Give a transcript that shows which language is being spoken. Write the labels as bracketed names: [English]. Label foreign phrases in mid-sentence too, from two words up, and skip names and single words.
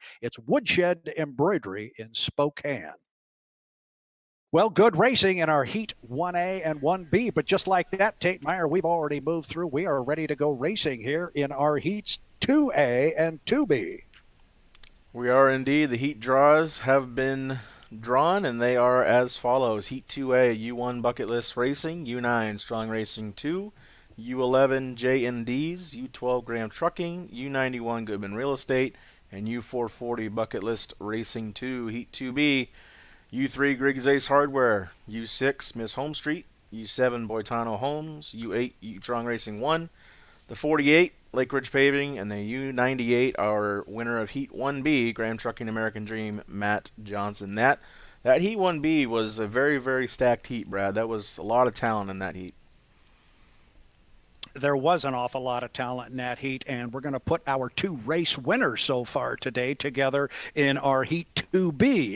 [English] It's Woodshed Embroidery in Spokane. Well, good racing in our Heat 1A and 1B, but just like that, Tate Meyer, we've already moved through. We are ready to go racing here in our Heats 2A and 2B. We are indeed. The heat draws have been drawn, and they are as follows. Heat 2A, U1 Bucket List Racing, U9 Strong Racing 2, U11 J&Ds, U12 Graham Trucking, U91 Goodman Real Estate, and U440 Bucket List Racing 2. Heat 2B, U3 Griggs Ace Hardware, U6 Miss HomeStreet, U7 Boitano Homes, U8 U-Tron Racing 1, the 48 Lake Ridge Paving, and the U98 our winner of Heat 1B, Graham Trucking American Dream, Matt Johnson. That Heat 1B was a very, very stacked heat, Brad. That was a lot of talent in that heat. There was an awful lot of talent in that heat, and we're going to put our two race winners so far today together in our Heat 2B.